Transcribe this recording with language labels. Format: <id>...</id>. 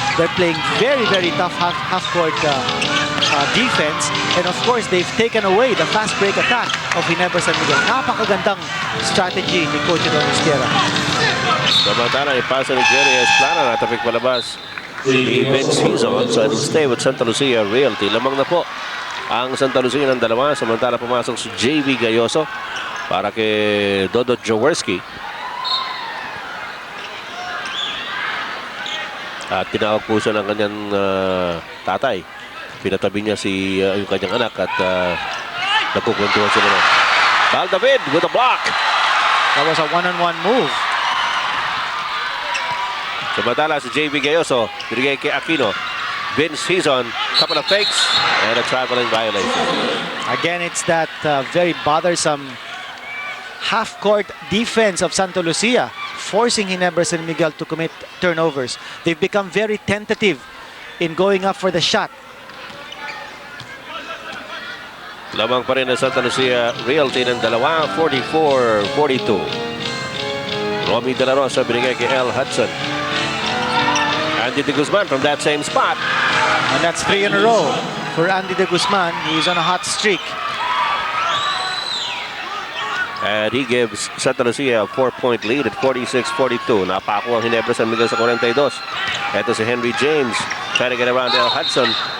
<en>They're playing very, very tough half-court defense. And of course, they've taken away the fast break attack of Ginebra San Miguel.</en> <tl>Napakagandang strategy ni Coach Adonis Tierra. Samantala, ipasa ni Jerry Esplana, natapik palabas ni Vince Hizon.</tl> <en>So it'll stay with Santa Lucia Realty.</en> <tl>Lamang na po ang Santa Lucia ng dalawa. Samantala, pumasok si JV Gayoso para kay Dodo Jaworski. At tinawag po siya ng kanyang tatay. Pinatabi niya yung kanyang anak at nagkukwentuhan sila na.</tl> <en>Bal David with a block. That was a one-on-one move.</en> <tl>Samantala si JV Gayoso, binigay kay Aquino.</tl> <en>Vince Hizon, couple of fakes and a traveling violation. Again, it's that very bothersome half-court defense of Santa Lucia, forcing Ginebra San Miguel to commit turnovers. They've become very tentative in going up for the shot.</en> <tl>Lamang pa rin ang Santa Lucia Realty ng dalawa, 44-42. Romy De La Rosa, binigay kay El Hudson.</tl> <en>Andy De Guzman from that same spot. And that's 3 in a row for Andy De Guzman. He's on a hot streak. And he gives Santa Lucia a 4-point lead at 46-42.</en> <tl>Napako ang Ginebra San Miguel sa 42. Ito si Henry James</tl> <en>trying to get around</en> <tl>El Hudson.</tl>